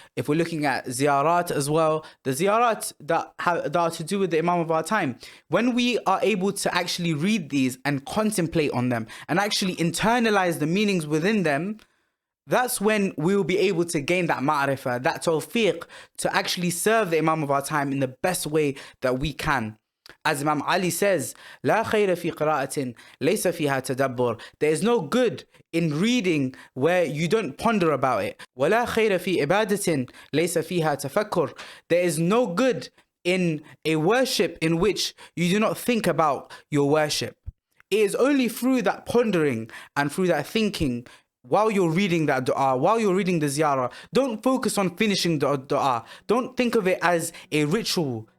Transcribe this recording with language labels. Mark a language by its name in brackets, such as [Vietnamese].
[English] If we're looking at ziyarat as well, the ziyarat that are to do with the Imam of our time. When we are able to actually read these and contemplate on them and actually internalize the meanings within them, that's when we will be able to gain that ma'rifah, that tawfiq, to actually serve the Imam of our time in the best way that we can. As Imam Ali says, [Arabic] لا خير في قراءة ليس فيها تدبر. [English] There is no good in reading where you don't ponder about it. [Arabic] ولا خير في عبادة ليس فيها تفكر. [English] There is no good in a worship in which you do not think about your worship. It is only through that pondering and through that thinking while you're reading that dua, while you're reading the ziyarah. Don't focus on finishing the dua. Don't think of it as a ritual.